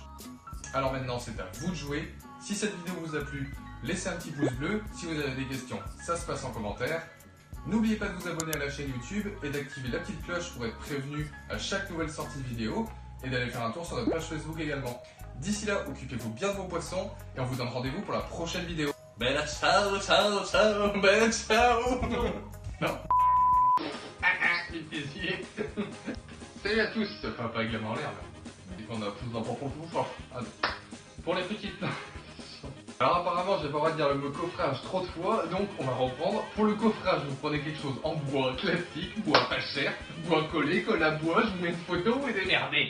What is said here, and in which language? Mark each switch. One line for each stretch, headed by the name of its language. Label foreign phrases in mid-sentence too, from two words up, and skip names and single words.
French: Alors maintenant, c'est à vous de jouer. Si cette vidéo vous a plu, laissez un petit pouce bleu. Si vous avez des questions, ça se passe en commentaire. N'oubliez pas de vous abonner à la chaîne YouTube et d'activer la petite cloche pour être prévenu à chaque nouvelle sortie de vidéo et d'aller faire un tour sur notre page Facebook également. D'ici là, occupez-vous bien de vos poissons et on vous donne rendez-vous pour la prochaine vidéo.
Italian: Bella ciao, ciao, ciao, bella ciao.
French: Non. Les plaisirs. Salut à tous. Enfin, pas avec la main en l'air, mais on a tous un bon fort. Pour les petites. Alors apparemment, j'ai pas le droit de dire le mot coffrage trop de fois, donc on va reprendre. Pour le coffrage, vous prenez quelque chose en bois classique, bois pas cher, bois collé, colle à bois, je vous mets une photo et démerdez.